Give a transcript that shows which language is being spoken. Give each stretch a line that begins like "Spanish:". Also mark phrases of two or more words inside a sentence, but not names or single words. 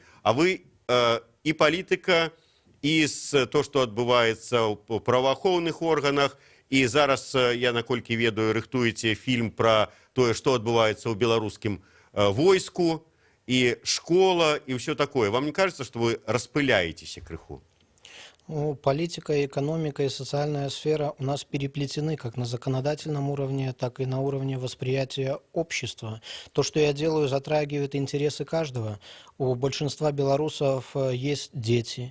Belarusian: А вы і палітыка, і то, што адбываецца ў праваахоўных органах, і зараз, я наколькі ведаю, рыхтуеце фільм пра тое, што адбываецца ў беларускім войску,
Russian: и школа, и все такое. Вам не кажется, что вы распыляетесь крыху? Ну, политика, экономика и социальная сфера у нас переплетены как на законодательном уровне, так и на уровне восприятия общества. То, что я делаю, затрагивает интересы каждого. У большинства белорусов есть дети.